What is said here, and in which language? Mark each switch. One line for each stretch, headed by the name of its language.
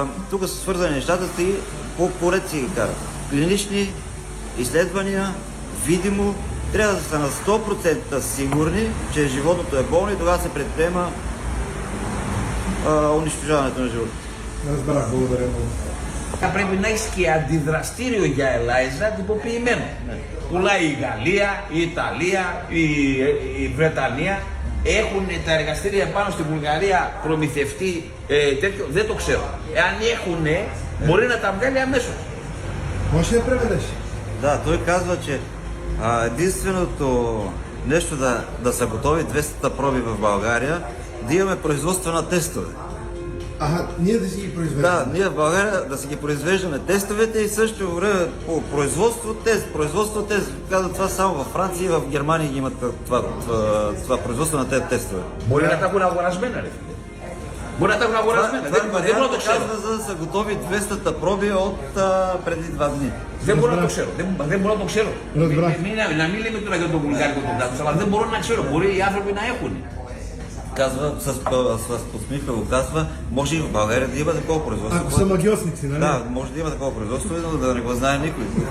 Bulgarian: Тук са свързани нещата и поред си ги карат. Клинични изследвания, видимо, трябва да са на 100% сигурни, че животното е болно и тогава се предприема унищожаването на живота. Разбрах, благодаря много.
Greek: Θα πρέπει να έχει και αντιδραστήριο για ελάιζα τυποποιημένο. Πουλάει η Γαλλία, η Ιταλία, η Βρετανία. Έχουν τα εργαστήρια πάνω στη Βουλγαρία προμηθευτεί τέτοιο, δεν το ξέρω. Εάν έχουν, μπορεί να τα βγάλει αμέσως.
Bulgarian: Може ли да преведеш? Да, той казва, че единственото нещо да са готови 200 проби в България, да имаме производство на тестове. Ние да си ги произвеждаме. Да, ние в България да си ги произвеждаме тестовете и също време по производство тест. Казват това само във Франция и в Германия ги имат това производство на тези тестове.
Greek: Μπορεί να τα έχουν αγορασμένα, ρε φίλε. Μπορεί να τα έχουν αγορασμένα. Δεν μπορώ να το ξέρω.
Bulgarian: Казва, за да са готови 200 проби от преди 2 дни.
Greek: Δεν μπορώ να το ξέρω. Δεν μπορώ να το ξέρω.
Bulgarian: Разбрах.
Greek: Να μην λέμε τώρα για το βουλγάρικο το κράτος, αλλά δεν μπορώ να ξέρω. Μπορεί οι άνθρωποι να έχουν.
Bulgarian: Казва, с усмивка го казва, може и в България да има такова производство. Ако са магиосници, нали? Да, може да има такова производство, но да не го знае никой.